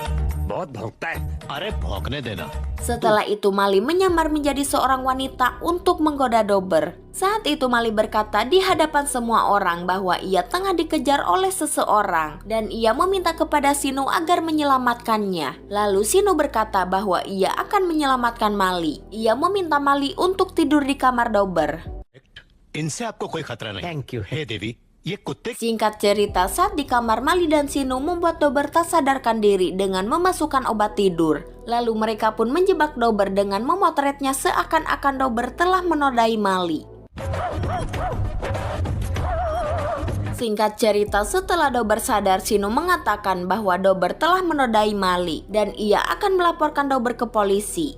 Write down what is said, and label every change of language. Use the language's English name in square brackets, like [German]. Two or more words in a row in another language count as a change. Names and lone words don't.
[Indonesian] Setelah itu Mali menyamar menjadi seorang wanita untuk menggoda Dober. Saat itu Mali berkata di hadapan semua orang bahwa ia tengah dikejar oleh seseorang dan ia meminta kepada Shinu agar menyelamatkannya. Lalu Shinu berkata bahwa ia akan menyelamatkan Mali. Ia meminta Mali untuk tidur di kamar Dober. [English] Thank you. Hey Devi, [Hindi] ये कुत्ते [Indonesian] Singkat cerita, saat di kamar, Mali dan Shinu membuat Dober tak sadarkan diri dengan memasukkan obat tidur. Lalu mereka pun menjebak Dober dengan memotretnya seakan-akan Dober telah menodai Mali. Singkat cerita, setelah Dober sadar, Shinu mengatakan bahwa Dober telah menodai Mali dan ia akan melaporkan Dober ke polisi.